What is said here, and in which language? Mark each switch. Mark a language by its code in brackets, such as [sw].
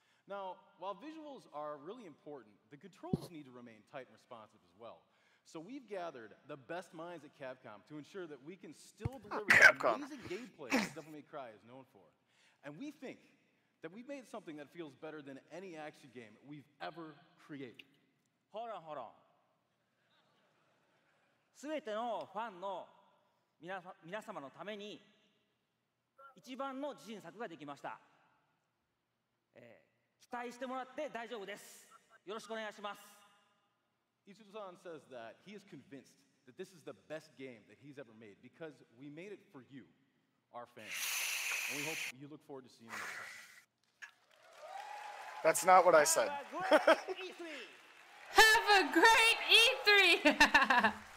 [en] Now, while visuals are really important, the controls need to remain tight and responsive as well. So we've gathered the best minds at Capcom to ensure that we can still deliver the amazing gameplay that Devil May Cry is known for. And we think that we've made something that feels better than any action game we've ever created. Hold on, hold on. [ja] すべてのファンの皆様のために一番の自信作ができました。期待してもらって大丈夫です。よろしくお願いします。 [en] Itsuno-san says that he is convinced that this is the best game that he's ever made because we made it for you, our fans. And we hope you look forward to seeing it. That's not what I said. Have a great E3!